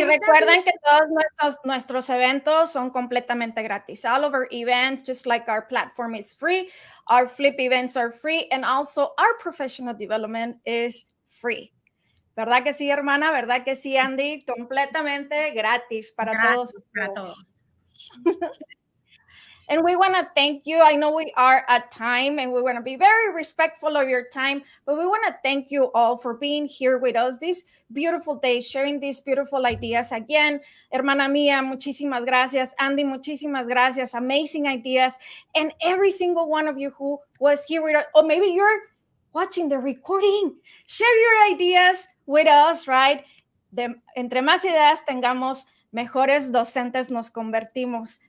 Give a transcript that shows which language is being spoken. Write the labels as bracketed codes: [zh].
[es] y recuerden que todos nuestros eventos son completamente gratis. [en] All of our events, just like our platform is free, our flip events are free, and also our professional development is free. [es] ¿Verdad que sí, hermana? ¿Verdad que sí, Andy? Completamente gratis para todos ustedes. [en] And we want to thank you. I know we are at time and we want to be very respectful of your time, but we want to thank you all for being here with us this beautiful day, sharing these beautiful ideas. [es] Again, hermana mía, muchísimas gracias. Andy, muchísimas gracias. [en] Amazing ideas. And every single one of you who was here with us, or maybe you're watching the recording, share your ideas with us, right? [es] Entre más ideas tengamos, mejores docentes nos convertimos.